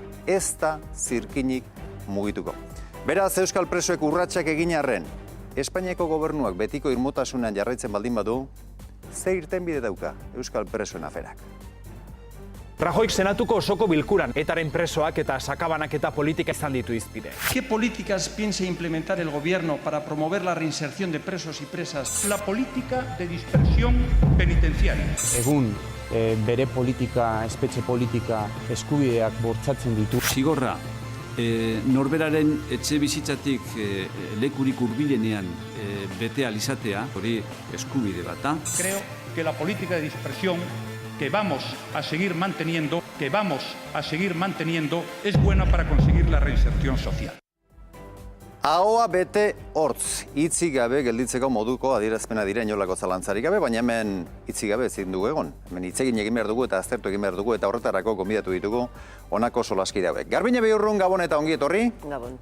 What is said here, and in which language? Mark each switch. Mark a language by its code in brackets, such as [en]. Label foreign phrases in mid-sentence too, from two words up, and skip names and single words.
[eu] Ez da zirkinik mugituko. Beraz, euskal presoek urratsak egin arren, Espainiako gobernuak betiko irmotasunean jarraitzen baldin badu, ze irtenbide dauka euskal presoen aferak. Rajoyk senatuko osoko bilkuran etaren presoak eta sakabanaketa politika izan ditu izpide. [es] ¿Qué políticas piensa implementar el gobierno para promover la reinserción de presos y presas? La política de dispersión penitenciaria. [eu] Egun bere politika, espetxe politika, eskubideak bortzatzen ditu. Zigorra, norberaren etxe bizitzatik lekurik hurbilenean bete alizatea, hori eskubide bat. [es] Creo que la política de dispersión que vamos a seguir manteniendo, es buena para conseguir la reinserción social. [eu] Ahoa bete hortz, hitzik gabe gelditzeko moduko adierazpena dira inolako zalantzarik gabe, baina hemen hitzik gabe ezin dugu egon. Hemen hitz egin behar dugu eta aztertu egin behar dugu eta horretarako gonbidatu ditugu honako solaskide hauek. Garbine Beurrun, Gabon eta ongi etorri. Gabon.